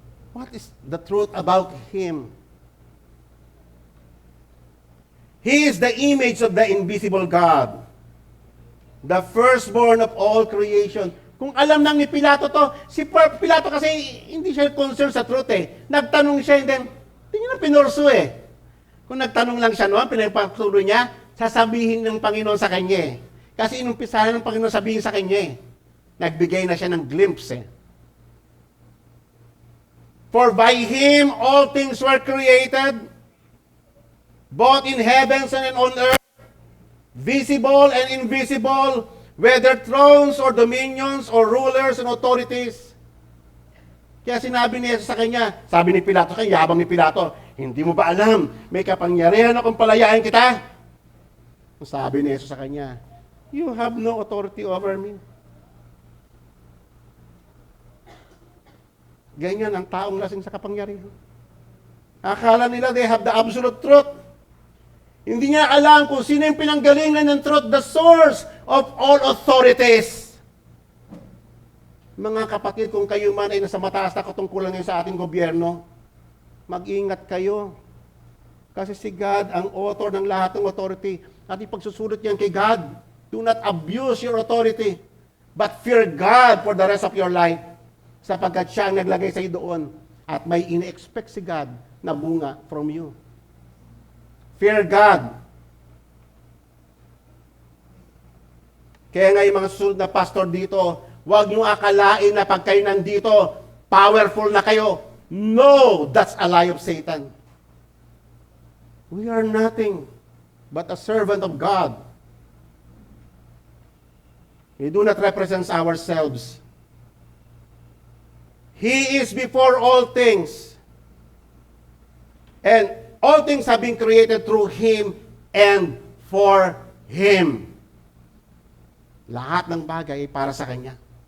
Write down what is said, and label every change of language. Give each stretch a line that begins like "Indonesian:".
English: What is the truth about Him? He is the image of the invisible God, the firstborn of all creation.
Filipino: Kung alam nang ni Pilato to, si Pilato kasi hindi siya concerned sa truth eh. Nagtanong siya and then, hindi niya na pinurso eh. Kung nagtanong lang siya noon, pinagpatuloy niya, sasabihin ng Panginoon sa kanya eh. Kasi inumpisahan ng Panginoon sabihin sa kanya eh. Nagbigay na siya ng glimpse eh.
English: For by Him all things were created, both in heavens and on earth, visible and invisible, whether thrones or dominions or rulers and authorities.
Filipino: Kaya sinabi ni Jesus sa kanya, sabi ni Pilato, kaya yabang ni Pilato, hindi mo ba alam, may kapangyarihan akong palayain kita? Sabi ni Jesus sa kanya,
English: you have no authority over me.
Filipino: Ganyan ang taong lasing sa kapangyarihan. Akala nila
English: they have the absolute truth.
Filipino: Hindi niya alam kung sino yung pinanggalingan ng truth,
English: the source of all authorities.
Filipino: Mga kapatid, kung kayo man ay nasa mataas na katungkulan ngayon sa ating gobyerno, mag-ingat kayo. Kasi si God ang author ng lahat ng authority. At ipagsusulot niyan kay God.
English: Do not abuse your authority, but fear God for the rest of your life.
Filipino: Sapagkat siya ang naglagay sa iyo doon. At may ine-expect si God na bunga from you.
English: Fear God.
Filipino: Kaya nga yung mga susunod na pastor dito, huwag niyo akalain na pag kayo nandito, powerful na kayo.
English: No, that's a lie of Satan. We are nothing but a servant of God. We do not represent ourselves. He is before all things. And all things have been created through Him and for Him.
Filipino: Lahat ng bagay ay para sa Kanya.